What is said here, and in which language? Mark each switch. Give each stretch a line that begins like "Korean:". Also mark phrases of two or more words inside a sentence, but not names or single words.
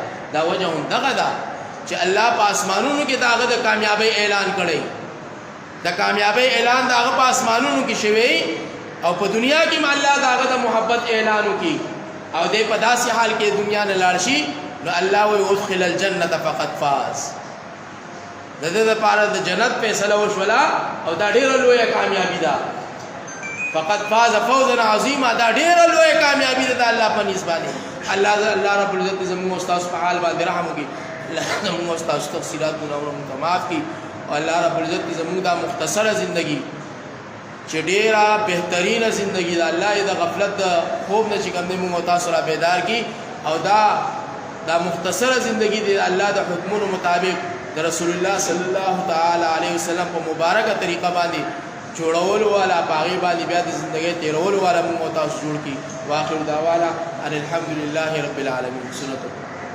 Pashto: دا وجه هم دغه ده چې الله په اسمانونو کې د هغه د کامیابۍ اعلان کړی، د کامیابۍ اعلان د هغه په اسمانونو کې شوی او په دنیا کې هم الله د هغه د محبت اعلان وکړي او دی په داسې حال کې دنیا نه لاړ شي.
Arabic: نو الله وی ادخل الجنة فقد فاز،
Pashto: د دې لپاره د جنت فیصله وشوله او دا ډېره لویه کامیابي ده.
Arabic: فقد فاز فوزا عظیما،
Pashto: دا ډېره لویه کامیابي ده د الله په نسبت باندې.
Arabic: الله رب العزت
Pashto: زموږ استاد په حال باندې رحم وکړي، الله زموږ استاد تفصیلات ګناهونه معاف کړي او
Arabic: الله رب العزت
Pashto: زموږ دا مختصره زندگی چې ډېره بهترینه زندگی ده، الله یې د غفلت د خوب نه چې کوم دی موږ تاسو را بیدار کړي او دا مختصره زندگی دی الله د حکمونو مطابق د رسول الله
Arabic: صلی الله تعالی علیه وسلم
Pashto: په مبارکه طریقه باندې جوړول والا باغی باندې بیا د زندگی تیرول والا موږ تاسو جوړ کړي.
Arabic: واخر دعوانا ان الحمد لله رب العالمین.
Pashto: سنت